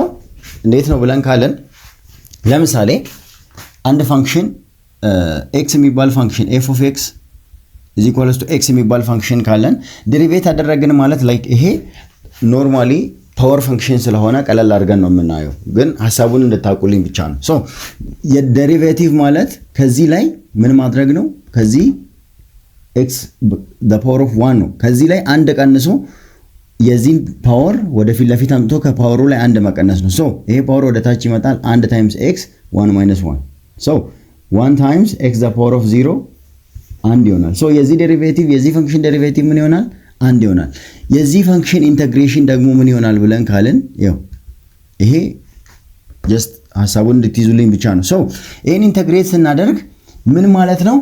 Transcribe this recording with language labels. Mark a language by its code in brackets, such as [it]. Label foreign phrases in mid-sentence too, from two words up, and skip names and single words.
[am] እንዴት ነው ብለን ካለን ለምሳሌ አንድ ፋንክሽን ኤክስ የሚባል ፋንክሽን [en] f of x is equals to x [am] የሚባል ፋንክሽን ካለን ዴሪቬት አደረግን ማለት ላይክ ይሄ ኖርማሊ [en] power function [am] ስለሆነ ቀለል አድርገን ነው የምናየው፣ ግን ሐሳቡን እንድታቁልኝ ብቻ ነው። የዴሪቬቲቭ ማለት ከዚህ ላይ ምን ማድረግ ነው? ከዚህ ኤክስ [en] the power of 1 [am] ነው። ከዚህ ላይ አንድ ቀንሶ የዚህን ፓወር ወደፊት ለፊት አምጥቶ ከፓወሩ ላይ አንድ መቀነስ ነው። ይሄ ፓወር ወደ ታች ይመጣል። 1 [en] times x [am] 1 ማይነስ 1 1 [en] times x the power of 0 [am] አንድ ይሆናል። የዚህ ዴሪቬቲቭ የዚህ ፈንክሽን ዴሪቬቲቭ ምን ይሆናል? አንድ ይሆናል። የዚህ ፈንክሽን ኢንቴግሬሽን ደግሞ ምን ይሆናል ብለን ካልን ይሄ ጀስት ሐሳቡን እንድትይዙልኝ ብቻ ነው። ይሄን ኢንቴግሬት ስናደርግ ምን ማለት ነው?